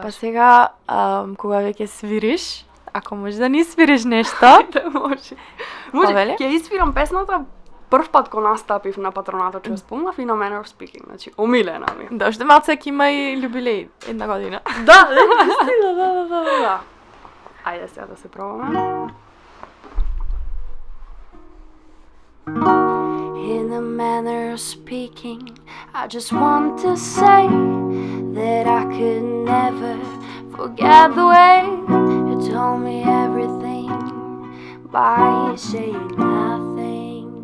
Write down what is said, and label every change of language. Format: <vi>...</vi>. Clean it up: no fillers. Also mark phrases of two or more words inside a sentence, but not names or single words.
<mk>Па сега, кога веќе свириш, ако може да ни свириш нешто, да може. Може, ќе испирам песната прв пат кога настапив на патронатот, што спомнав, и на Manner of Speaking, значи омилена ми. Да, уште малце ќе има и јубилеј, една година. Да. Ајде сега да се пробаме.</mk> <en>In a manner of speaking, I just want to say that I could never forget the way you told me everything by saying nothing.</en>